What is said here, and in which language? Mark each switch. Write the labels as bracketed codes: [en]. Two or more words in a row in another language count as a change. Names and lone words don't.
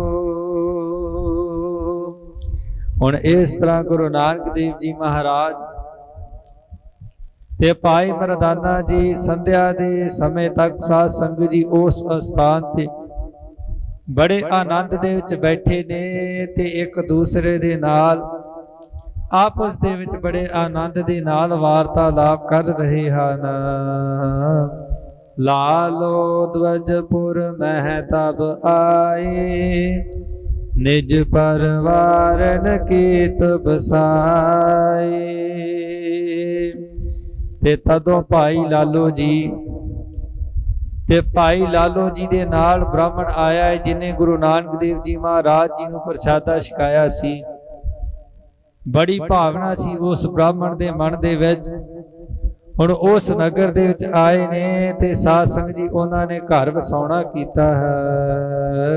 [pa] ਹੁਣ ਇਸ ਤਰ੍ਹਾਂ ਗੁਰੂ ਨਾਨਕ ਦੇਵ ਜੀ ਮਹਾਰਾਜ ਤੇ ਭਾਈ ਮਰਦਾਨਾ ਜੀ ਸੰਧਿਆ ਦੇ ਸਮੇਂ ਤੱਕ ਸਾਧ ਸੰਗਤ ਜੀ ਉਸ ਸਥਾਨ ਤੇ ਬੜੇ ਆਨੰਦ ਦੇ ਵਿੱਚ ਬੈਠੇ ਨੇ, ਤੇ ਏਕ ਦੂਸਰੇ ਦੇ ਨਾਲ ਆਪਸ ਦੇ ਵਿੱਚ ਬੜੇ ਆਨੰਦ ਦੇ ਨਾਲ ਵਾਰਤਾਲਾਪ ਕਰ ਰਹੇ ਹਨ। ਲਾਲੋ ਧਵਜਪੁਰ ਮਹਿ ਤਬ ਆਏ ਨਿਜ ਪਰਵਾਰਨ ਕੀਤ ਬਸਾਏ। ਤੇ ਤਦੋਂ ਭਾਈ ਲਾਲੋ ਜੀ ਤੇ ਭਾਈ ਲਾਲੋ ਜੀ ਦੇ ਨਾਲ ਬ੍ਰਾਹਮਣ ਆਇਆ ਹੈ ਜਿਨ੍ਹੇ ਗੁਰੂ ਨਾਨਕ ਦੇਵ ਜੀ ਮਹਾਰਾਜ ਜੀ ਨੂੰ ਪ੍ਰਸ਼ਾਦਾ ਛਕਾਇਆ ਸੀ। ਬੜੀ ਭਾਵਨਾ ਸੀ ਉਸ ਬ੍ਰਾਹਮਣ ਦੇ ਮਨ ਦੇ ਵਿੱਚ। ਹੁਣ ਉਸ ਨਗਰ ਦੇ ਵਿੱਚ ਆਏ ਨੇ ਤੇ ਸਾਧ ਸੰਗਤ ਜੀ ਉਨ੍ਹਾਂ ਨੇ ਘਰ ਵਸਾਉਣਾ ਕੀਤਾ ਹੈ।